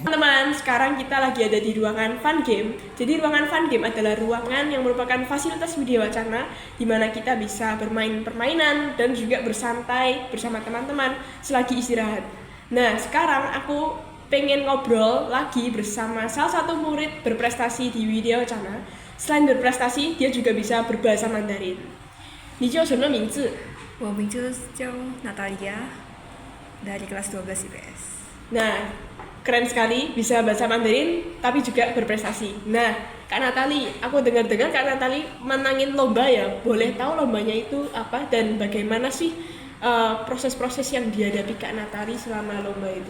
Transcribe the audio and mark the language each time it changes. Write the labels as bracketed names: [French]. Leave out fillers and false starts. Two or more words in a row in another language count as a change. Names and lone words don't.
[Indonesian] Teman-teman, sekarang kita lagi ada di ruangan fun game. Jadi ruangan fun game adalah ruangan yang merupakan fasilitas Widya Wacana di mana kita bisa bermain permainan dan juga bersantai bersama teman-teman selagi istirahat. Nah, sekarang aku pengen ngobrol lagi bersama salah satu murid berprestasi di Widya Wacana. Selain berprestasi, dia juga bisa berbahasa Mandarin. [Chinese] 你叫什么名字？我名字叫 Natalia [Indonesian] dari kelas 12 IPS. Nah, keren sekali bisa bahasa Mandarin tapi juga berprestasi. Nah, Kak Natali, aku dengar-dengar Kak Natali menangin lomba ya. Boleh tahu lombanya itu apa dan bagaimana sih proses-proses yang dihadapi Kak Natali selama lomba itu?